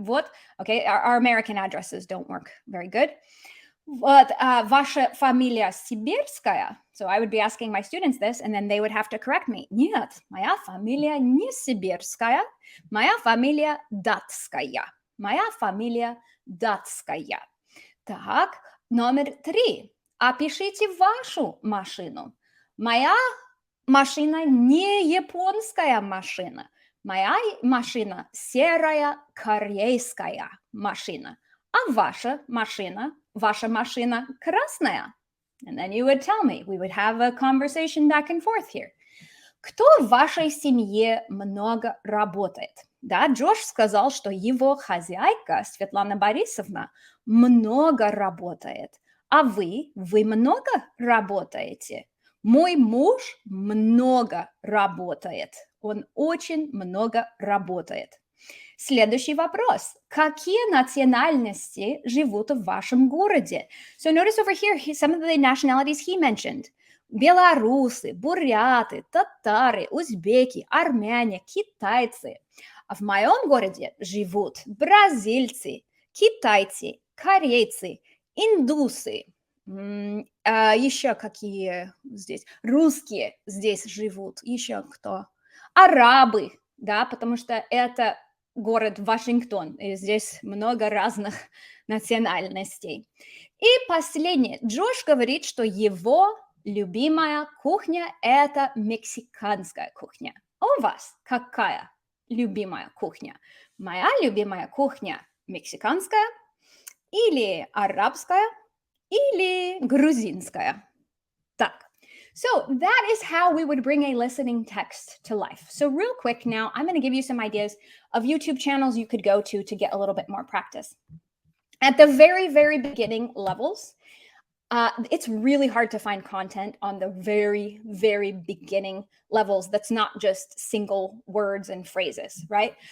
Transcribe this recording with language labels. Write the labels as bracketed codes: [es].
[en] Вот, okay, our American addresses don't work very good. [ru] Вот, ваша фамилия сибирская? [en] So I would be asking my students this, and then they would have to correct me. [ru] Нет, моя фамилия не сибирская, моя фамилия датская. Моя фамилия датская. Так, номер 3. Опишите вашу машину. Моя машина не японская машина. Моя машина серая корейская машина. А ваша машина красная. [en] And then you would tell me. We would have a conversation back and forth here. [ru] Кто в вашей семье много работает? Да, Джош сказал, что его хозяйка Светлана Борисовна много работает. А вы много работаете? Мой муж много работает. Он очень много работает. Следующий вопрос. Какие национальности живут в вашем городе? [en] So notice over here some of the nationalities he mentioned. [ru] Белорусы, буряты, татары, узбеки, армяне, китайцы. А в моем городе живут бразильцы, китайцы, корейцы, индусы. Еще какие здесь? Русские здесь живут. Еще кто? Арабы, да, потому что это город Вашингтон, и здесь много разных национальностей. И последнее. Джош говорит, что его любимая кухня – это мексиканская кухня. А у вас какая любимая кухня? Моя любимая кухня мексиканская или арабская или грузинская. Так. [en] So that is how we would bring a listening text to life. So real quick now, I'm going to give you some ideas of YouTube channels you could go to get a little bit more practice. At the very, very beginning levels, it's really hard to find content on the very, very beginning levels that's not just single words and phrases, right?